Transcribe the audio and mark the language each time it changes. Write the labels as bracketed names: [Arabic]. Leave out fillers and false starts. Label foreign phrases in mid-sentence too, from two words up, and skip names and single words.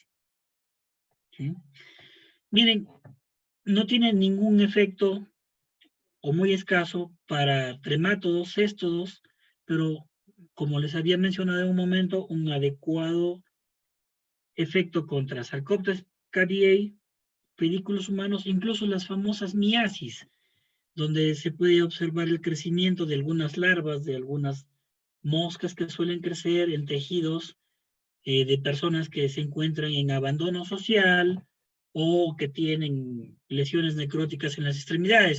[Spanish] ¿Sí? Miren, no tiene ningún efecto o muy escaso para tremátodos, céstodos, pero como les había mencionado en un momento, un adecuado efecto contra Sarcoptes scabiei, pedículos humanos, incluso las famosas miasis, donde se puede observar el crecimiento de algunas larvas, de algunas moscas que suelen crecer en tejidos de personas que se encuentran en abandono social o que tienen lesiones necróticas en las extremidades.